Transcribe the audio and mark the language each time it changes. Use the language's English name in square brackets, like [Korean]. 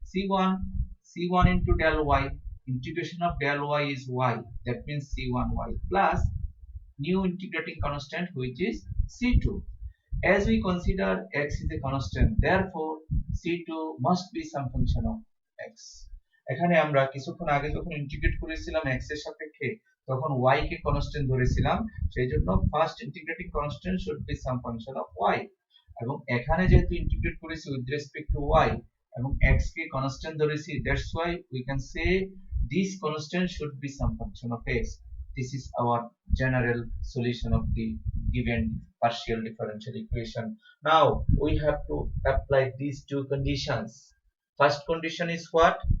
[English] Then c1 into del y, integration of del y is y, that means c1y plus new integrating constant which is c2. As we consider x is a constant, therefore c2 must be some function of x. [Bangla] এখানে আমরা কিছুক্ষণ আগে যখন integrate করেছিলাম x এর সাপেক্ষে, তখন y কে constant ধরেছিলাম, সেইজন্য first integrating constant [English] should be some function of y, [Bangla] এবং এখানে যেহেতু ইন্টিগ্রেট করেছি [English] with respect to y [Bangla] এবং x কে কনস্ট্যান্ট ধরেছি, [English] That's why we can say this constant should be some function of x. This is our general solution of the given partial differential equation. Now we have to apply these two conditions. First condition is what?